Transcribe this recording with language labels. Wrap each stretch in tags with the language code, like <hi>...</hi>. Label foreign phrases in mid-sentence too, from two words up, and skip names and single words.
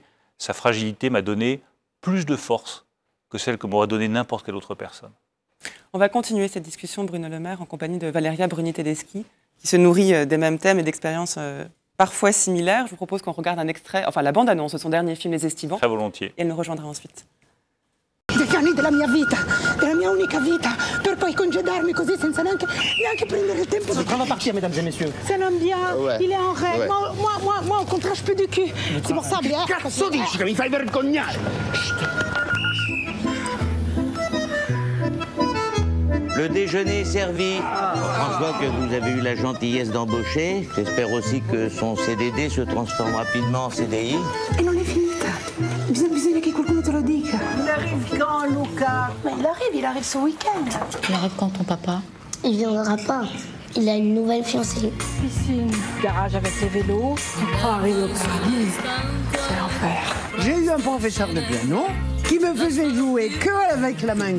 <fr>Sa fragilité m'a donné plus de force que celle que m'aurait donné n'importe quelle autre personne. On va continuer cette discussion, Bruno Le Maire, en compagnie de Valeria Bruni-Tedeschi, qui se nourrit des mêmes thèmes et d'expériences parfois similaires. Je vous propose qu'on regarde un extrait, enfin la bande-annonce de son dernier film, Les Estivants. Très volontiers. Et elle nous rejoindra ensuite.</fr> <it>10 anni della mia vita, della mia unica vita, per poi congedarmi così senza neanche prendere il tempo.</it> <fr>Ça va partir, mesdames et messieurs. C'est un homme bien, ouais. Il est en règle. Ouais. Moi, au contraire, je peux du cul. C'est pour ça, bien.</fr> <it>Cazzo dici che mi fai vergognare?</it> <fr>Le déjeuner est servi. François, que vous avez eu la gentillesse d'embaucher. J'espère aussi que son CDD se transforme rapidement en CDI.</fr> <it>E non è finita. Bisogna che qualcuno te lo dica.</it> <fr>Il arrive quand, Luca? Mais il arrive ce week-end. Il arrive quand, ton papa? Il viendra pas. Il a une nouvelle fiancée. Piscine, garage avec les vélos. On arrive au paradis. C'est l'enfer. J'ai eu un professeur de piano qui me faisait jouer que avec la main gauche.</fr>